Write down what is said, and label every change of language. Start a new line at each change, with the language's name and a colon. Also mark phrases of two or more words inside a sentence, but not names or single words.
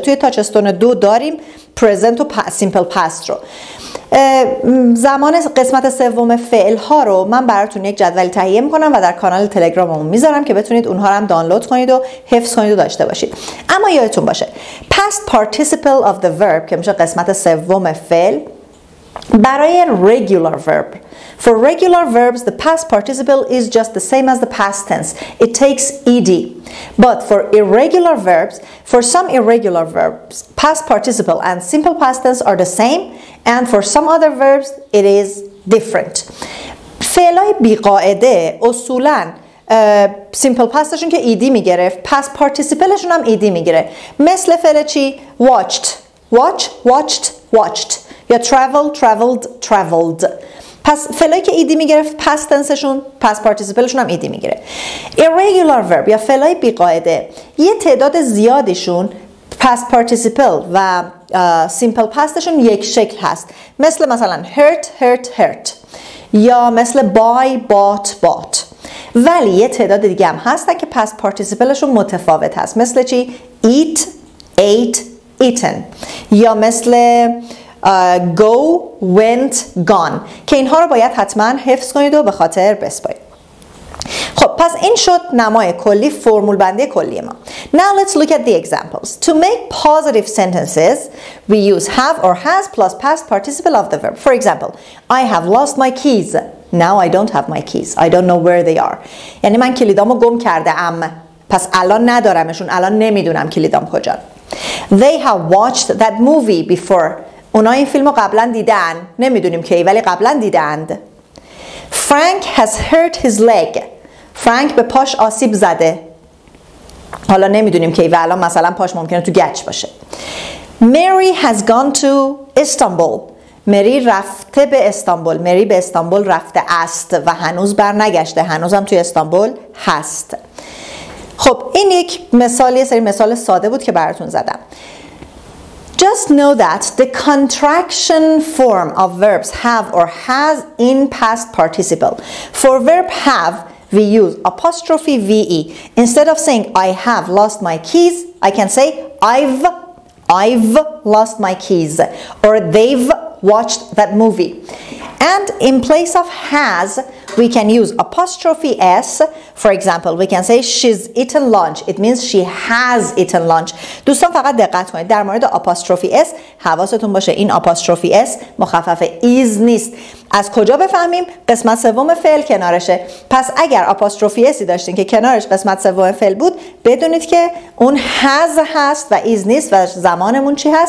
Persian: توی تاچستون 2 داریم present و
English: simple past
Persian: رو. زمان قسمت سوم فعل ها رو من براتون یک جدولی تهیه میکنم و در کانال تلگراممون میذارم که بتونید اونها رو هم دانلود کنید و حفظ کنید و داشته باشید. اما یادتون باشه
English: past participle of the verb
Persian: که میشه قسمت سوم فعل برای
English: regular verb. For regular verbs, the past participle is just the same as the past tense. It takes ed. But for irregular verbs, for some irregular verbs, past participle and simple past tense are the same, and for some other verbs, it is different.
Persian: فعلای بیقاعده اصولاً
English: simple past
Persian: که ایدی میگرفت،
English: past participle
Persian: هم ایدی میگیره. مثل فعل چی؟
English: watched، watched یا traveled، traveled.
Persian: پس فعلایی که ایدی میگرفت
English: past tense, past participle
Persian: هم ایدی میگیره.
English: irregular verb
Persian: یا فعلای بیقاعده یه تعداد زیادشون
English: past participle
Persian: و
English: simple past
Persian: یک شکل هست، مثلا hurt یا مثل
English: buy bought.
Persian: ولی یه تعداد دیگه هم هستن که
English: past participle
Persian: متفاوت هست، مثل چی؟
English: eat، ate، eaten
Persian: یا مثل
English: go، went، gone
Persian: که اینها رو باید حتما حفظ کنید و به خاطر بسپارید. خب پس این شد نمای کلی، فرمول بندی کلی ما.
English: Now let's look at the examples. To make positive sentences, we use have or has plus past participle of the verb. For example, I have lost my keys. Now I don't have my keys. I don't know where they are.
Persian: یعنی من کلیدامو گم کرده ام، پس الان ندارمشون، الان نمیدونم کلیدام کجا.
English: They have watched that movie before.
Persian: اونا این فیلمو قبلا دیدن، نمیدونیم کی ولی قبلا دیدند.
English: Frank has hurt his leg.
Persian: فرانک به پاش آسیب زده، حالا نمیدونیم کی و الان مثلا پاش ممکنه تو گچ باشه.
English: Mary has gone to Istanbul.
Persian: مری رفته به استانبول، مری به استانبول رفته است و هنوز بر نگشته، هنوزم توی استانبول هست. خب این یک مثال، یه سری مثال ساده بود که براتون زدم.
English: Just know that the contraction form of verbs have or has in past participle. For verb have, we use apostrophe VE. Instead of saying I have lost my keys, I can say I've lost my keys, or they've watched that movie. And in place of has, we can use apostrophe S. For example, we can say she's eaten lunch. It means she has eaten lunch.
Persian: دوستان فقط دقت کنید در مورد
English: apostrophe S
Persian: حواستون باشه این
English: apostrophe S
Persian: مخفف is نیست. از کجا بفهمیم؟ قسمت سوم فعل کنارشه. پس اگر
English: apostrophe S'i
Persian: داشتین که کنارش قسمت سوم فعل بود، بدونید که اون has هست و is نیست و زمانمون چی هست؟